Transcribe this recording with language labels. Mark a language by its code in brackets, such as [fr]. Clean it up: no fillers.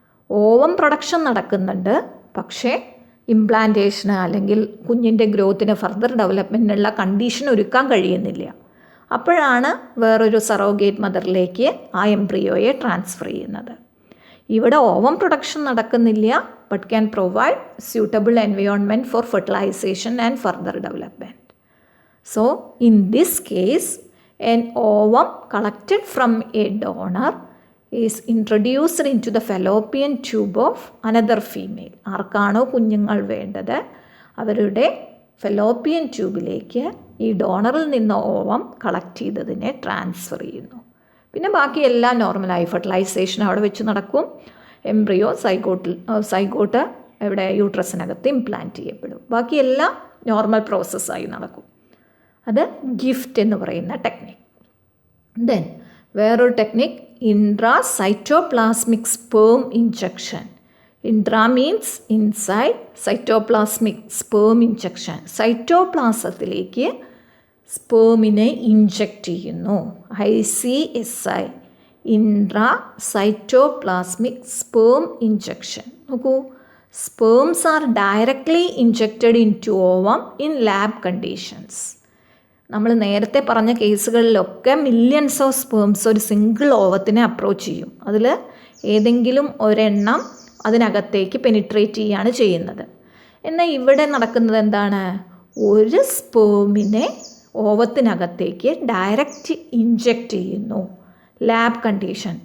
[ml] Ovum production നടക്കുന്നുണ്ട്, പക്ഷേ ഇംപ്ലാന്റേഷന് അല്ലെങ്കിൽ കുഞ്ഞിൻ്റെ ഗ്രോത്തിന് ഫർദർ ഡെവലപ്മെൻറ്റിനുള്ള കണ്ടീഷൻ ഒരുക്കാൻ കഴിയുന്നില്ല. അപ്പോഴാണ് വേറൊരു സറോഗേറ്റ് മദറിലേക്ക് ആ എംബ്രിയോയെ ട്രാൻസ്ഫർ ചെയ്യുന്നത്. ഇവിടെ ഓവം പ്രൊഡക്ഷൻ നടക്കുന്നില്ല, [en] But can provide suitable environment for fertilization and further development. So, in this case, an ovum collected from a donor is introduced into the fallopian tube of another female. [ml] ആർക്കാണോ കുഞ്ഞുങ്ങൾ വേണ്ടത് അവരുടെ fallopian ട്യൂബിലേക്ക് ഈ ഡോണറിൽ നിന്ന് ovum collect ചെയ്തതിനെ transfer ചെയ്യുന്നു. പിന്നെ ബാക്കി എല്ലാം നോർമലായി ഫെർട്ടിലൈസേഷൻ അവിടെ വെച്ച് നടക്കും. എംബ്രിയോ സൈഗോട്ട് എവിടെ യൂട്രസിനകത്ത് ഇംപ്ലാന്റ് ചെയ്യപ്പെടും. ബാക്കിയെല്ലാം നോർമൽ പ്രോസസ്സായി നടക്കും. അത് ഗിഫ്റ്റ് എന്ന് പറയുന്ന ടെക്നിക്. [en] Then വേറൊരു technique intracytoplasmic sperm injection. Intra means inside, cytoplasmic sperm injection. [ml] സൈറ്റോപ്ലാസത്തിലേക്ക് സ്പേമിനെ inject ചെയ്യുന്നു. [en] ICSI intra cytoplasmic sperm injection. നോക്കൂ, sperms are directly injected into ovum in lab conditions. [ml] നമ്മൾ നേരത്തെ പറഞ്ഞ കേസുകളിലൊക്കെ മില്യൺസ് ഓഫ് സ്പേംസ് ഒരു single ഓവത്തിനെ approach ചെയ്യും. അതിൽ ഏതെങ്കിലും ഒരെണ്ണം അതിനകത്തേക്ക് പെനിട്രേറ്റ് ചെയ്യുകയാണ് ചെയ്യുന്നത്. എന്നാൽ ഇവിടെ നടക്കുന്നത് എന്താണ്? ഒരു സ്പേമിനെ ഓവത്തിനകത്തേക്ക് ഡയറക്റ്റ് ഇഞ്ചക്റ്റ് ചെയ്യുന്നു. Lab condition.